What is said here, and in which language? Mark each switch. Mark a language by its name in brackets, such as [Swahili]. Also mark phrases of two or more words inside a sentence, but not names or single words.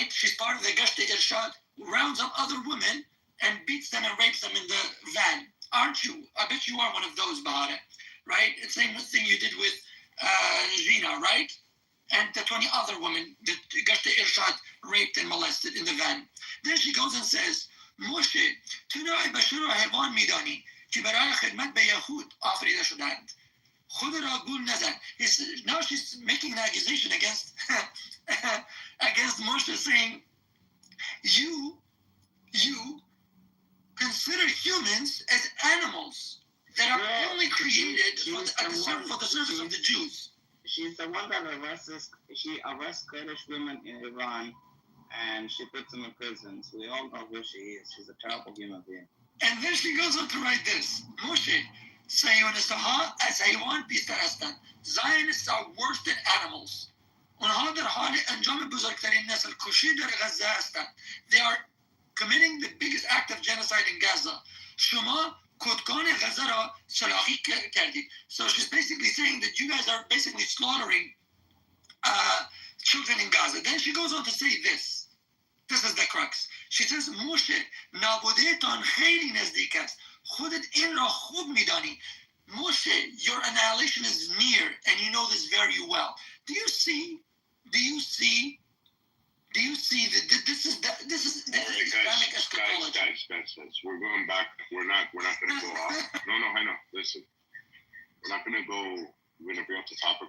[English] She's part of the Gashta Irshad, who rounds up other women and beats them and rapes them in the van. Aren't you? I bet you are one of those, Bahare, right? It's the same thing you did with Gina, right? And the 20 other women that Gashta Irshad raped and molested in the van. Then she goes and says, Moshe, [Persian] تو نوع بشر را حیوان می‌دانی که برای خدمت به یهود آفریده شدند. خود را گول نزن. [English] Now she's making an accusation against Moshe, saying, you consider humans as animals that are only created for the service of the Jews. She's the one that arrests Kurdish women in Iran, and she puts them in prisons. We all know who she is. She's a terrible human being. And then she goes on to write this. Moshe, [Persian] صهیونistها از حیوان بیشتر هستند. [English] Zionists are worse than animals. [Persian] اونها در حال انجام بزرگترین نسل کشی در غزه هستند. [English] They are committing the biggest act of genocide in Gaza. [Persian] شما کودکان غزه را سلاخی کردید. [English] So she's basically saying that you guys are basically slaughtering children in Gaza. Then she goes on to say this. This is the crux. She says, Moshe, [Persian] نابودهتان خیلی نزدیک است. خودت این را خوب میدانی. [English] Moshe, your annihilation is near, and you know this very well. Do you see that this is the Islamic eschatology? Guys, we're going back. We're not going to go off. No, I know. Listen, we're not going to go. We're going to bring up the topic.